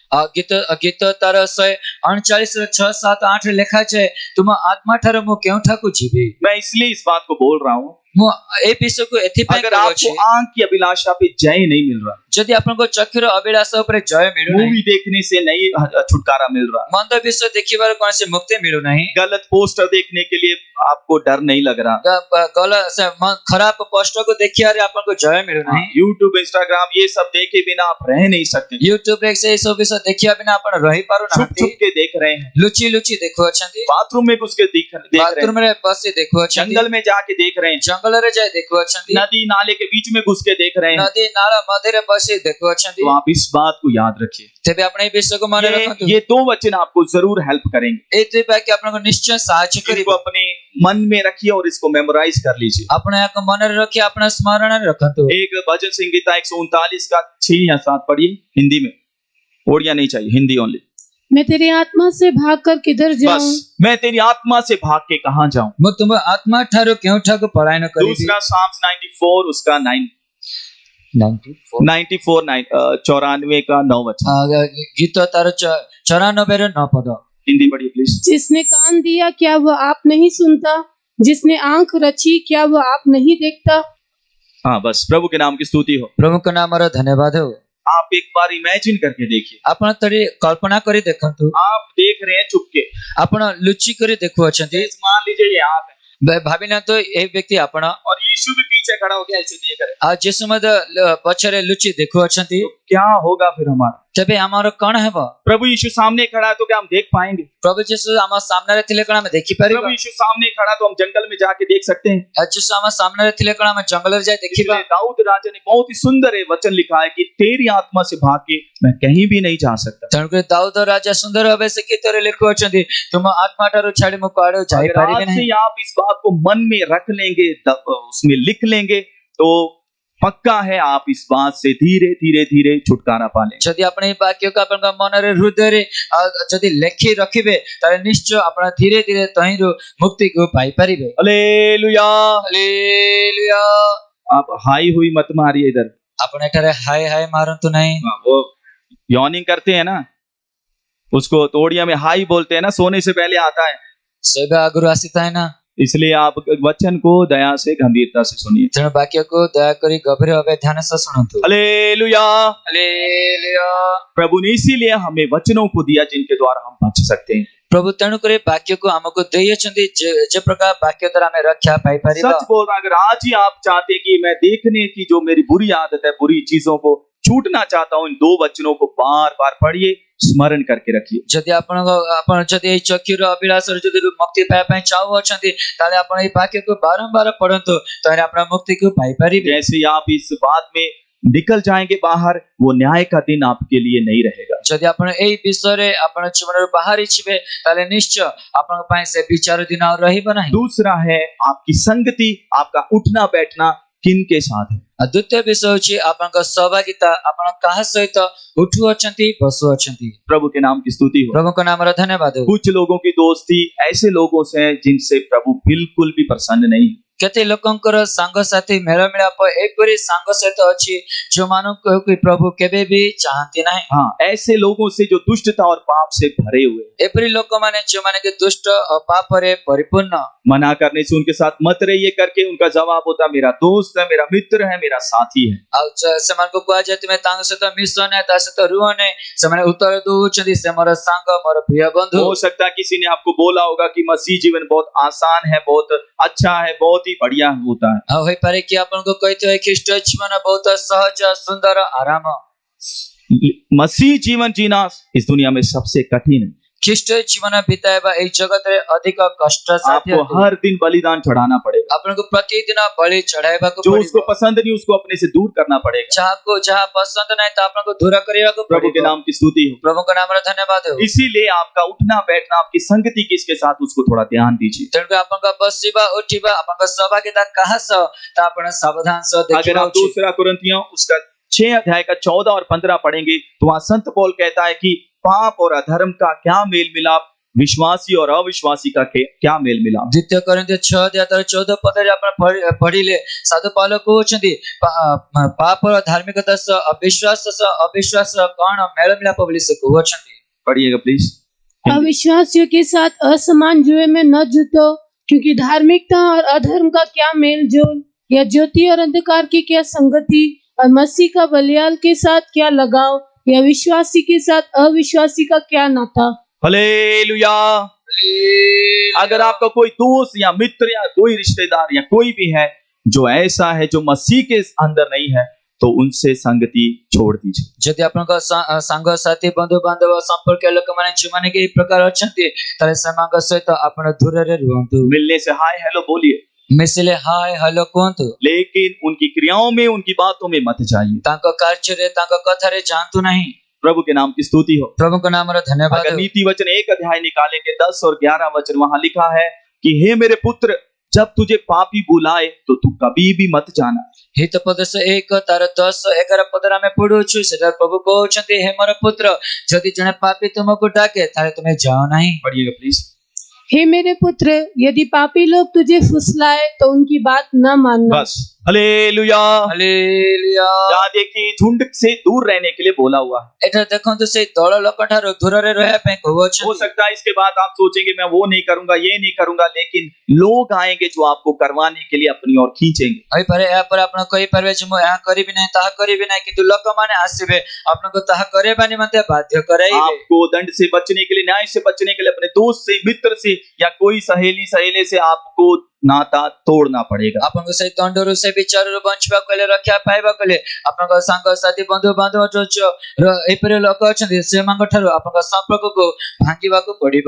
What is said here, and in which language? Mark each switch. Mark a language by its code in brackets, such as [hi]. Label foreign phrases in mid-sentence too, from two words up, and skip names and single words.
[or] ଗୀତ ତାର 139 6, 7, 8 ଲେଖା ଅଛି, ତୁମ ଆତ୍ମା ଠାରୁ ମୁଁ କେଉଁଠାକୁ ଯିବି। [hi] मैं इसलिए इस बात को बोल रहा हूं [or] ମୁଁ ଏ ବିଷୟକୁ ଏଥିପାଇଁ [hi] अगर [or] କହୁଛି [hi] आपको आंख की अभिलाषा पे जय नहीं मिल रहा, [or] ଯଦି ଆପଣଙ୍କ ଚକ୍ଷୁର ଅଭିଳାଷ ଉପରେ ଜୟ ମିଳୁନାହିଁ, [hi] मूवी देखने से नहीं छुटकारा मिल रहा, [or] ମନ୍ଦ ବିଷୟ ଦେଖିବାର କୌଣସି ମୁକ୍ତି ମିଳୁନାହିଁ, [hi] गलत पोस्टर देखने के लिए आपको डर नहीं लग रहा, [or] ଖରାପ ପୋଷ୍ଟକୁ ଦେଖିବାରେ ଆପଣଙ୍କୁ ଜୟ ମିଳୁନାହିଁ, [hi] यूट्यूब इंस्टाग्राम ये सब देखे बिना आप रह नहीं सकते, [or] ୟୁଟ୍ୟୁବରେ ସେଇ ସବୁ ବିଷୟ ଦେଖିବା ବିନା ଆପଣ [hi] छुप [or] ରହିପାରୁନାହାନ୍ତି, [hi] छुप के देख रहे हैं, [or] ଲୁଚି ଲୁଚି ଦେଖୁଅଛନ୍ତି, [hi] बाथरूम में घुस के देख रहे हैं, [or] ବାଥରୁମରେ ବସି ଦେଖୁଅଛନ୍ତି, [hi] जंगल में जाके देख रहे हैं, [or] ଜଙ୍ଗଲରେ ଯାଇ ଦେଖୁଅଛନ୍ତି, [hi] नदी नाले के बीच में घुस के देख रहे हैं। [or] ନଦୀ ନାଳ ମଧ୍ୟରେ ବସି ଦେଖୁଅଛନ୍ତି। [hi] तो आप इस बात को याद रखिए, [or] ତେବେ ଆପଣ ଏଇ ବିଷୟକୁ ମନେ ରଖନ୍ତୁ। [hi] ये दो वचन आपको जरूर हेल्प करेंगे। [or] ଏଇ ଦୁଇ ବାକ୍ୟ ଆପଣଙ୍କୁ ନିଶ୍ଚୟ ସାହାଯ୍ୟ କରିବ। [hi] इनको अपने मन में रखिए और इसको मेमोराइज कर लीजिए। [or] ଆପଣ ଏହାକୁ ମନରେ ରଖି ଆପଣ ସ୍ମରଣରେ ରଖନ୍ତୁ। [hi] एक भजन संगीता 139 का 6 या 7 पढ़िए हिंदी में, ओडिया नहीं चाहिए, हिंदी ओनली। मैं तेरी आत्मा से भागकर किधर जाऊं? बस मैं तेरी आत्मा से भाग के कहां जाऊं। [or] ମୁଁ ତୁମ ଆତ୍ମା ଠାରୁ କେଉଁଠାକୁ ପଳାୟନ କରିବି। [hi] दूसरा साम्स 94 उसका 94 का 9 वचन, [or] ଗୀତ ତାର 94 ର 9 ପଦ। [hi] हिंदी पढ़िए प्लीज। जिसने कान दिया क्या वह आप नहीं सुनता? जिसने आंख रची क्या वह आप नहीं देखता? हाँ बस, प्रभु के नाम की स्तुति हो। [or] ପ୍ରଭୁଙ୍କ ନାମର ଧନ୍ୟବାଦ ହେଉ। [hi] आप एक बार इमेजिन करके देखिए, [or] ଆପଣ ଥରେ କଳ୍ପନା କରି ଦେଖନ୍ତୁ, [hi] आप देख रहे हैं चुपके, [or] ଆପଣ ଲୁଚି କରି ଦେଖୁଅଛନ୍ତି। [hi] मान लीजिए ये आप है [or] ଭାବି ନିଅନ୍ତୁ ଏଇ ବ୍ୟକ୍ତି ଆପଣ, [hi] और यीशु भी पीछे खड़ा हो गया ऐसे देख रहे, [or] ଆଉ ଯୀଶୁ ମଧ୍ୟ ପଛରେ ଲୁଚି ଦେଖୁଅଛନ୍ତି। [hi] तो क्या होगा फिर हमारा? [or] ତେବେ ଆମର କଣ ହେବ? [hi] प्रभु यीशु सामने खड़ा है तो क्या हम देख पाएंगे? [or] ପ୍ରଭୁ ଯୀଶୁ ଆମ ସାମ୍ନାରେ ଥିଲେ କଣ ଆମେ ଦେଖିପାରିବା? [hi] प्रभु यीशु सामने खड़ा तो हम जंगल में जाके देख सकते हैं। [or] ଆଉ ଯୀଶୁ ଆମ ସାମ୍ନାରେ ଥିଲେ କଣ ଆମେ ଜଙ୍ଗଲରେ ଯାଇ ଦେଖିବା? [hi] इसलिए दाऊद राजा ने बहुत ही सुंदर ये वचन लिखा है कि तेरी आत्मा से भाग के मैं कहीं भी नहीं जा सकता। [or] ତେଣୁକରି ଦାଉଦ ରାଜା ସୁନ୍ଦର ଭାବେ ସେ ଗୀତରେ ଲେଖୁଅଛନ୍ତି, ତୁମ ଆତ୍ମା ଠାରୁ ଛାଡି ମୁଁ କୁଆଡେ [hi] अगर [or] ଯାଇପାରିବି [hi] आज से [or] ନାହିଁ। [hi] ही आप इस बात को मन में रख लेंगे, उसमें लिख लेंगे, तो पक्का है आप इस बात से धीरे धीरे धीरे छुटकारा पा लेंगे। [or] ଯଦି ଆପଣ ଏଇ ବାକ୍ୟକୁ ଆପଣଙ୍କ ମନରେ ହୃଦୟରେ ଯଦି ଲେଖି ରଖିବେ ତାହେଲେ ନିଶ୍ଚୟ ଆପଣ ଧୀରେ ଧୀରେ ତହିଁରୁ ମୁକ୍ତିକୁ ପାଇପାରିବେ। [hi] हालेलुया। [or] ହାଲେଲୁୟା। [hi] आप हाई हुई मत मारिए इधर, [or] ଆପଣ ଏଠାରେ ହାय ହାय ମାରନ୍ତୁ ନାହିଁ। [hi] वो यॉर्निंग करते हैं ना, उसको तोड़िया में हाई बोलते हैं ना, सोने से पहले आता है। [or] ଶୋଇବା ଆଗରୁ ଆସିଥାଏ ନା, [hi] इसलिए आप वचन को दया से गंभीरता से सुनिए। [or] ତେଣୁ ବାକ୍ୟକୁ ଦୟାକରି ଗଭୀର ଭାବେ ଧ୍ୟାନ ସହ ଶୁଣନ୍ତୁ। [hi] हालेलुया। [or] ହାଲେଲୁୟା। [hi] प्रभु ने इसीलिए हमें वचनों को दिया जिनके द्वारा हम बच सकते हैं। [or] ପ୍ରଭୁ ତେଣୁକରି ବାକ୍ୟକୁ ଆମକୁ ଦେଇଅଛନ୍ତି ଯେ ପ୍ରକାର ବାକ୍ୟ ଦ୍ୱାରା ଆମେ ରକ୍ଷା ପାଇପାରିବା। [hi] सच बोल रहा, अगर आज ही आप चाहते हैं कि मैं देखने की जो मेरी बुरी आदत है, बुरी चीजों को छूटना चाहता हूं, इन दो वचनों को बार बार पढ़िए, स्मरण करके रखिए। [or] ଯଦି ଆପଣ ଯଦି ଏଇ ଚକ୍ଷୁର ଅଭିଳାଷରୁ ଯଦି ମୁକ୍ତି ପାଇବା ପାଇଁ ଚାହୁଁଅଛନ୍ତି ତାହେଲେ ଆପଣ ଏଇ ବାକ୍ୟକୁ ବାରମ୍ବାର ପଢନ୍ତୁ, ତାହେଲେ ଆପଣ ମୁକ୍ତିକୁ ପାଇପାରିବେ। [hi] जैसे ही आप इस बात में निकल जाएंगे बाहर, वो न्याय का दिन आपके लिए नहीं रहेगा। [or] ଯଦି ଆପଣ ଏଇ ବିଷୟରେ ଆପଣ ଜୀବନରୁ ବାହାରି ଯିବେ ତାହେଲେ ନିଶ୍ଚୟ ଆପଣଙ୍କ ପାଇଁ ସେ ବିଚାର ଦିନ ଆଉ ରହିବ ନାହିଁ। [hi] दूसरा है आपकी संगति, आपका उठना बैठना किन के साथ है। [or] ଆଉ ଦ୍ୱିତୀୟ ବିଷୟ ହେଉଛି ଆପଣଙ୍କ ସହଭାଗିତା, ଆପଣ କାହା ସହିତ ଉଠୁଅଛନ୍ତି ବସୁଅଛନ୍ତି। [hi] प्रभु के नाम की स्तुति हो। [or] ପ୍ରଭୁଙ୍କ ନାମର ଧନ୍ୟବାଦ ହେଉ। [hi] कुछ लोगों की दोस्ती ऐसे लोगों से है जिनसे प्रभु बिल्कुल भी प्रसन्न नहीं है। [or] କେତେ ଲୋକଙ୍କର ସାଙ୍ଗସାଥି ମେଳମିଳାପ ଏପରି ସାଙ୍ଗ ସହିତ ଅଛି ଯୋଉମାନଙ୍କୁ କି ପ୍ରଭୁ କେବେ ବି ଚାହାନ୍ତି ନାହିଁ। [hi] हाँ, ऐसे लोगों से जो दुष्टता और पाप से भरे हुए हैं। [or] ଏପରି ଲୋକମାନେ ଯୋଉମାନେ କି ଦୁଷ୍ଟ ଓ ପାପରେ ପରିପୂର୍ଣ୍ଣ। [hi] मना करने से उनके साथ मत रहिए करके उनका जवाब होता मेरा दोस्त है, मेरा मित्र है, मेरा साथी है। [or] ଆଉ ସେମାନଙ୍କୁ କୁହାଯାଏ ତୁମେ ତାଙ୍କ ସହିତ ମିଶ ନାହିଁ, ତା ସହିତ ରୁହ ନାହିଁ। ସେମାନେ ଉତ୍ତର ଦଉଛନ୍ତି ସେ ମୋର ସାଙ୍ଗ, ମୋର ପ୍ରିୟ ବନ୍ଧୁ। [hi] हो सकता है किसी ने आपको बोला होगा कि मसीह जीवन बहुत आसान है, बहुत अच्छा है, बहुत ही बढ़िया होता है। [or] ଆଉ ହୋଇପାରେ କି ଆପଣଙ୍କୁ କହିଥିବେ ଖ୍ରୀଷ୍ଟ ଜୀବନ ବହୁତ ସହଜ, ସୁନ୍ଦର, ଆରାମ। [hi] मसीह जीवन जीना इस दुनिया में सबसे कठिन है। [or] ଖ୍ରୀଷ୍ଟ ଜୀବନ ବିତାଇବା ଏଇ ଜଗତରେ ଅଧିକ କଷ୍ଟସାଧ୍ୟ। [hi] आपको हर दिन बलिदान चढ़ाना पड़ेगा। [or] ଆପଣଙ୍କୁ ପ୍ରତିଦିନ ବଳି ଚଢାଇବାକୁ [hi] जो [or] ପଡିବ। [hi] उसको पसंद नहीं उसको अपने से दूर करना पड़ेगा। [or] ଯାହାକୁ ଯାହା ପସନ୍ଦ ନାହିଁ ତା ଆପଣଙ୍କୁ ଦୂର କରିବାକୁ [hi] प्रभु के [or] ପଡିବ। [hi] नाम की स्तुति हो। [or] ପ୍ରଭୁଙ୍କ ନାମରେ ଧନ୍ୟବାଦ ହେଉ। [hi] इसीलिए आपका उठना बैठना, आपकी संगति किसके साथ, उसको थोड़ा ध्यान दीजिए। [or] ତେଣୁକରି ଆପଣଙ୍କ ବସିବା ଉଠିବା, ଆପଣଙ୍କ ସହଭାଗିତା କାହା ସହ ତା ଆପଣ ସାବଧାନ ସହ [hi] अगर [or] ଦେଖିବା [hi] आप [or] ଉଚିତ। [hi] दूसरा कुरिन्थियों उसका 6 अध्याय का 14 और 15 पढ़ेंगे तो वहां संत पौल कहता है कि पाप और अधर्म का क्या मेल मिलाप, विश्वासी और अविश्वासी का क्या मेल मिलाप। [or] ଦ୍ୱିତୀୟ କରିନ୍ଥିୟ 6:14 ପଦରେ ଆପଣ ପଢିଲେ ସାଧୁ ପାଉଲ କହୁଛନ୍ତି ପାପ ଓ ଧାର୍ମିକତା ସହ ଅବିଶ୍ୱାସ କଣ ମେଳ ମିଳାପ ବୋଲି ସେ କହୁଛନ୍ତି। [hi] पढ़िएगा प्लीज। अविश्वासियों के साथ असमान जुए में न जुटो, क्योंकि धार्मिकता और अधर्म का क्या मेल जोल, या ज्योति और अंधकार की क्या संगति, और मसीह का बलियाल के साथ क्या लगाव, या विश्वासी के साथ अविश्वासी का क्या नाता। हालेलुया। अगर आपका कोई दोस्त या मित्र या कोई रिश्तेदार या कोई भी है जो ऐसा है, जो मसीह के अंदर नहीं है, तो उनसे संगति छोड़ दीजिए। [or] ଯଦି ଆପଣଙ୍କ ସାଙ୍ଗସାଥି ବନ୍ଧୁବାନ୍ଧବ ସମ୍ପର୍କୀୟ ଲୋକମାନେ ଯେଉଁମାନେ କି ଏହି ପ୍ରକାର ଅଛନ୍ତି ତାହେଲେ ସେମାନଙ୍କ ସହିତ ଆପଣ ଦୂରରେ ରୁହନ୍ତୁ। [hi] मिलने से [en] hi hello [hi] बोलिए, [or] ମିଶିଲେ [en] hi hello [or] କୁହନ୍ତୁ, [hi] लेकिन उनकी क्रियाओं में, उनकी बातों में मत जाइए। [or] ତାଙ୍କ କାର୍ଯ୍ୟରେ ତାଙ୍କ କଥାରେ ଯାଆନ୍ତୁ ନାହିଁ। [hi] प्रभु के नाम की स्तुति हो। [or] ପ୍ରଭୁଙ୍କ नामର ଧନ୍ୟବାଦ [hi] अगर [or] ହେଉ। [hi] नीति वचन 1 अध्याय निकालेंगे 10 और 11 वचन, वहां लिखा है कि हे मेरे पुत्र, जब तुझे पापी बुलाए तो तू कभी भी मत जाना। [or] हितोपदेश 1 ତାର 10-11 ପଦରେ ଆମେ ପଢୁଛୁ, ସେଟା ପ୍ରଭୁ କହୁଛନ୍ତି, ହେ ମୋର ପୁତ୍ର, ଯଦି ଜଣେ ପାପୀ ତୁମକୁ ଡାକେ ତାହେଲେ ତୁମେ ଯାଅ ନାହିଁ। [hi] पढ़िएगा प्लीज। हे मेरे पुत्र, यदि पापी लोग तुझे फुसलाए तो उनकी बात न मानना। बस। हालेलुया। [or] ହାଲେଲୁୟା। [hi] यहाँ देखिए झुंड से दूर रहने के लिए बोला हुआ है। [or] ଏଠାରେ ଦେଖନ୍ତୁ ସେଇ ଦଳ ଲୋକଠାରୁ ଦୂରରେ ରହିବା ପାଇଁ [hi] हो [or] କହୁଅଛନ୍ତି। [hi] सकता है इसके बाद आप सोचेंगे मैं वो नहीं करूंगा, ये नहीं करूंगा, लेकिन लोग आएंगे जो आपको करवाने के लिए अपनी ओर खींचेंगे। [or] ହୋଇପାରେ ଏହାପରେ ଆପଣ କହିପାରିବେ ଯେ ମୁଁ ଏହା କରିବି ନାହିଁ, ତାହା କରିବି ନାହିଁ, କିନ୍ତୁ ଲୋକମାନେ ଆସିବେ ଆପଣଙ୍କୁ ତାହା କରିବା ନିମନ୍ତେ ବାଧ୍ୟ କରାଇବେ। [hi] आपको दंड से बचने के लिए, न्याय से बचने के लिए अपने दोस्त से, मित्र से या कोई सहेली सहेले से आपको नाता तोड़ना पड़ेगा। [or] ଆପଣଙ୍କୁ ସେଇ ଦଣ୍ଡରୁ, ସେ ବିଚାରରୁ ବଞ୍ଚିବାକୁ ହେଲେ, ରକ୍ଷା ପାଇବାକୁ ହେଲେ ଆପଣଙ୍କ ସାଙ୍ଗସାଥି ବନ୍ଧୁବାନ୍ଧବ ଏପରି ଲୋକ ଅଛନ୍ତି ସେମାନଙ୍କ ଠାରୁ ଆପଣଙ୍କ ସମ୍ପର୍କକୁ ଭାଙ୍ଗିବାକୁ ପଡିବ।